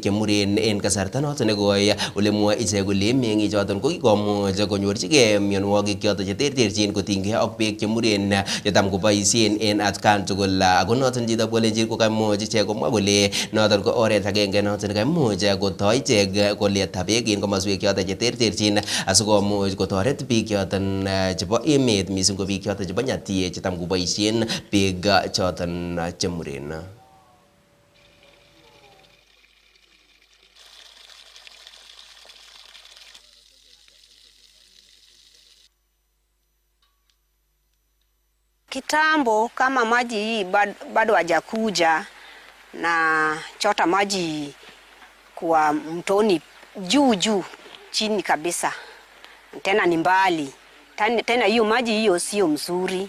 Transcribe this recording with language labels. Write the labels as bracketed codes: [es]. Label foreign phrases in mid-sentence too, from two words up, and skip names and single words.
[kln] chemuren en kasarta noton nekoi ole mwoe ichek kole meng'ik choton kokikomuch konyorchigei mionwogik choton cheterterchin kotinygei ak beek chemuren chetam koboisien en atkan tugul ako noton chitab Kalenjin ko kaimuch ichek komwa kole noton ko oret agenge noton kaimuch kotoi ichek koleta beek en komoswek choton cheterterchin asikomuch kotoret biik choton chebo emet mising ko biik choton chebo Nyatie chetam koboisien beek choton chemuren. [sw] Kitambo kama maji hii bado hajakuja na chota maji kwa mtoni juu chini kabisa, tena ni mbali, tena hiyo maji hiyo sio mzuri.